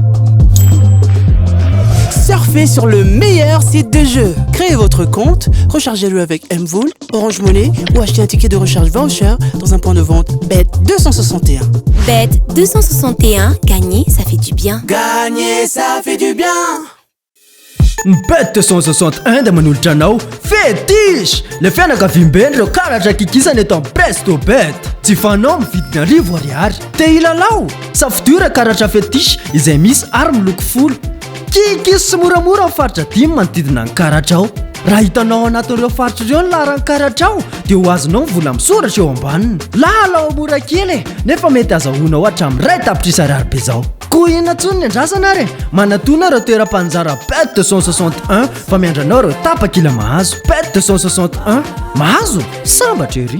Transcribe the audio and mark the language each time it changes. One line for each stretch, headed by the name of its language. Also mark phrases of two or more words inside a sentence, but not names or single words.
French: Surfez sur le meilleur site de jeu. Créez votre compte, rechargez-le avec Mvool, Orange Money ou achetez un ticket de recharge voucher dans un point de vente Bet261. Bet261, gagner, ça fait du bien. Gagner, ça fait du bien.
Malagasy: Bet261 dia manolotra anao fetish le fianakaviam-beny reo karatra kikisana eto amin'ny Presto Bet tsy fanao mividina $1,000 te hilalao safidio karatra fetish izay misy ary miloko folo kikisy sy moramora amin'ny faritra 5 manodidina ny karatra ao raha hitanao anatin'ireo faritra ireo ny laran'ny karatra ao dia ho azonao vola misoratra eo ambaniny lalao mora kely nefa mety azahoanao hatramin'ny 2 tapitrisa ariary be zao koa inona ntsony ny andrasana re manatona ireo toeram-panjara Bet261 fa miandranao ireo tapakila mahazo Bet261 mahazo sambatra ery